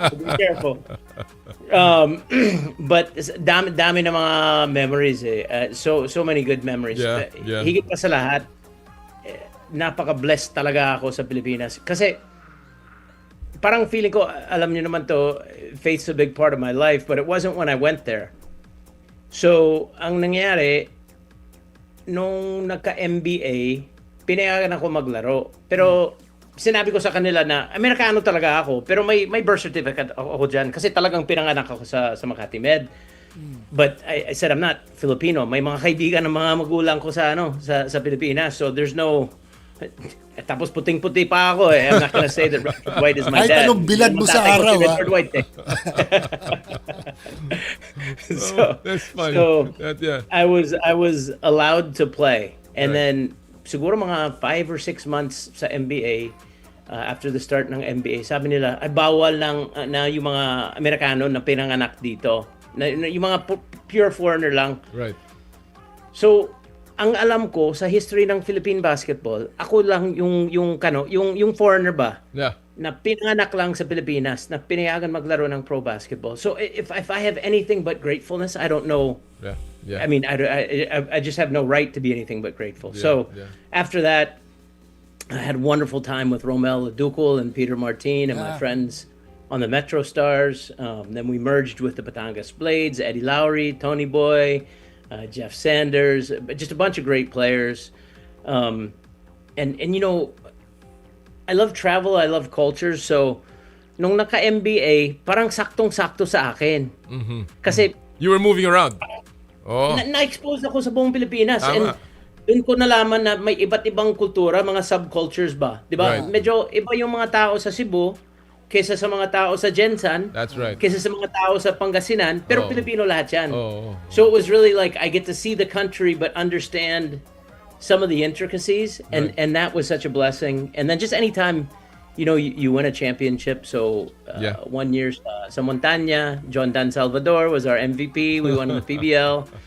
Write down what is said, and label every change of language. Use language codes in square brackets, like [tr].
[en] So be careful. But [tl] dami na mga memories eh. [en] So many good memories. Yeah. [tl] Higit pa sa lahat, napaka-blessed talaga ako sa Pilipinas. Kasi parang feeling ko, alam niyo naman to, [en] faith's a big part of my life, but it wasn't when I went there. [tl] So, ang nangyari, nung nagka-MBA, pinayagan ako maglaro. Pero sinabi ko sa kanila na Amerikano talaga ako, pero may birth certificate ako dyan kasi talagang pinanganak ako sa Makati Med. [en] But I said I'm not Filipino. [tl] May mga kaibigan ng mga magulang ko sa Pilipinas. [en] So there's no [tl] tapos puting-puti pa ako eh. [en] I'm not gonna say that Richard White is my dad. [tl] Ay, anong bilad mo sa araw, ha? Richard White eh. [en] That's funny. So yeah. I was allowed to play. And then [tl] siguro mga 5 or 6 months sa NBA, after the start ng NBA, sabi nila, ay bawal lang na yung mga Amerikano na pinanganak dito. Yung mga pure foreigner lang. [en] Right. [tl] So, ang alam ko sa history ng Philippine basketball, ako lang yung foreigner ba? [en] Yeah. [tl] Na pinanganak lang sa Pilipinas, na pinayagan maglaro ng pro basketball. [en] So, if I have anything but gratefulness, I don't know. Yeah. I mean, I just have no right to be anything but grateful. After that, I had a wonderful time with Romel Ducul and Peter Martin and my friends on the Metro Stars. Then we merged with the Batangas Blades, Eddie Lowry, Tony Boy, Jeff Sanders, just a bunch of great players. And you know, I love travel, I love cultures. [tl] So, nung naka-MBA, parang saktong-sakto sa akin. [en] Kasi you were moving around. [tl] Na-expose ako sa buong Pilipinas. Tama. And doon ko nalaman na may iba't ibang kultura, [en] mga subcultures ba? [tl] Di ba? [en] Right. [tl] Medyo iba yung mga tao sa Cebu kaysa sa mga tao sa Jensan. [en] That's right. [tl] Kaysa sa mga tao sa Pangasinan. Pero Pilipino lahat yan. Oh. [en] So it was really like I get to see the country but understand some of the intricacies. And that was such a blessing. And then just anytime, you know, you win a championship. So 1 year sa Montaña, John Dan Salvador was our MVP. We won the PBL.